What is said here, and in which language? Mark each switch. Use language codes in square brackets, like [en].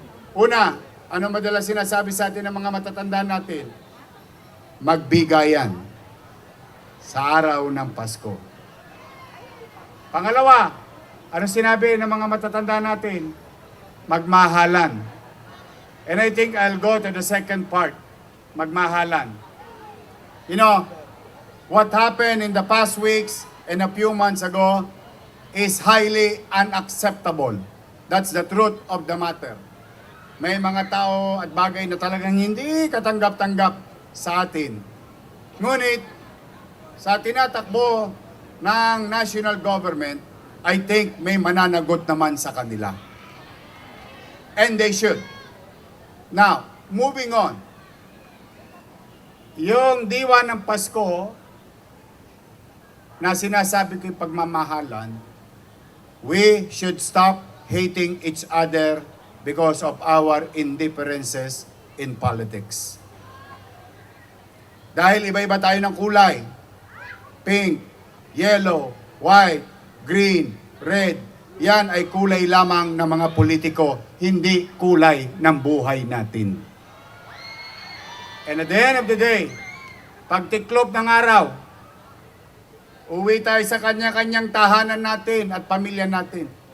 [tl] Una, ano madalas sinasabi sa atin ng mga matatanda natin? Magbigayan sa araw ng Pasko. Pangalawa, ano sinabi ng mga matatanda natin? Magmahalan. [en] And I think I'll go to the second part. Magmahalan. You know, what happened in the past weeks and a few months ago is highly unacceptable. That's the truth of the matter. [tl] May mga tao at bagay na talagang hindi katanggap-tanggap sa atin. Ngunit, sa tinatakbo ng national government, I think may mananagot naman sa kanila. [en] And they should. Now, moving on. [tl] Yung diwa ng Pasko na sinasabi ko'y pagmamahalan, [en] we should stop hating each other because of our indifferences in politics. [tl] Dahil iba-iba tayo ng kulay. [en] Pink, yellow, white, green, red. [tl] Yan ay kulay lamang ng mga politiko, hindi kulay ng buhay natin. [en] And at the end of the day, [tl] pagtiklop ng araw, uwi tayo sa kanya-kanyang tahanan natin at pamilya natin.